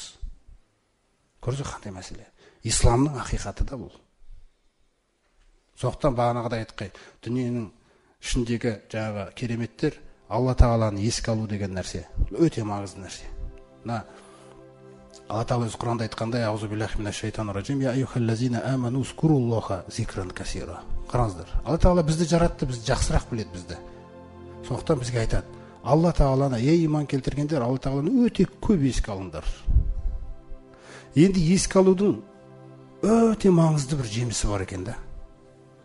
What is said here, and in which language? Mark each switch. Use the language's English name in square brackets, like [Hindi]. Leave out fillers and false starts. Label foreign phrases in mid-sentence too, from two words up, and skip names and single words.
[Kazakh] Көрдіңіз қандай мәселе? Исламның ақиқаты да бұл. Соқтан бағанағыдай айтқай, дүниенің ішіндегі жаңағы кереметтер Алла Тағаланы еске алу деген нәрсе өте маңызды нәрсе. Мына Алла Тағала өз Құранда айтқандай, [Arabic] أعوذ بالله من الشيطان الرجيم، يا أيها الذين آمنوا اذكروا الله ذكرا كثيرا. [Kazakh] Қараңыздар, Алла Тағала бізді жаратты, бізді жақсырақ біледі бізді. Сондықтан бізге айтады, Алла Тағаланы, ей иман келтіргендер, Алла Тағаланы өте көп еске алыңдар. Енді еске алудың өте маңызды бір жемісі бар екен да.